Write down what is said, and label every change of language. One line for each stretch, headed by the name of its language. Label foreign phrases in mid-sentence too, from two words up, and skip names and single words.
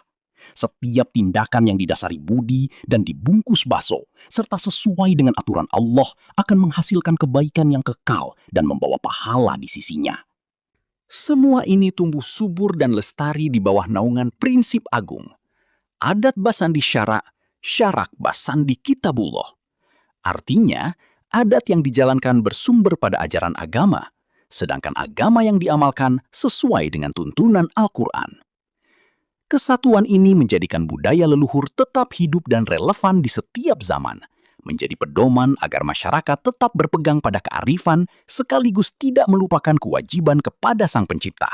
Indonesian: Setiap tindakan yang didasari budi dan dibungkus baso, serta sesuai dengan aturan Allah akan menghasilkan kebaikan yang kekal dan membawa pahala di sisinya. Semua ini tumbuh subur dan lestari di bawah naungan prinsip agung.
Minangkabau: Adat basandi syarak, syarak basandi kitabullah.
Indonesian: Artinya, adat yang dijalankan bersumber pada ajaran agama, sedangkan agama yang diamalkan sesuai dengan tuntunan Al-Quran. Kesatuan ini menjadikan budaya leluhur tetap hidup dan relevan di setiap zaman, menjadi pedoman agar masyarakat tetap berpegang pada kearifan sekaligus tidak melupakan kewajiban kepada Sang Pencipta.